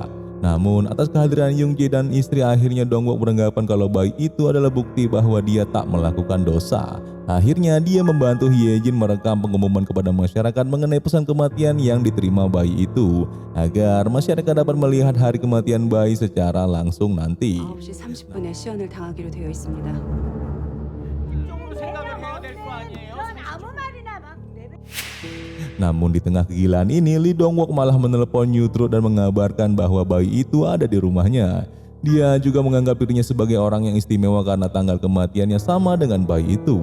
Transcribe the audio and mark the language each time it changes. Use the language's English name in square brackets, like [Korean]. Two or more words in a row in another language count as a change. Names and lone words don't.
[Indonesian] Namun atas kehadiran Young Jae dan istri, akhirnya Dong-wook beranggapan kalau bayi itu adalah bukti bahwa dia tak melakukan dosa. Akhirnya dia membantu Hye-jin merekam pengumuman kepada masyarakat mengenai pesan kematian yang diterima bayi itu agar masyarakat dapat melihat hari kematian bayi secara langsung nanti. [Korean] 9시 30분에 시연을 당하기로 되어 있습니다. [Indonesian] Namun di tengah kegilaan ini, Lee Dong-wook malah menelepon New Truth dan mengabarkan bahwa bayi itu ada di rumahnya. Dia juga menganggap dirinya sebagai orang yang istimewa karena tanggal kematiannya sama dengan bayi itu.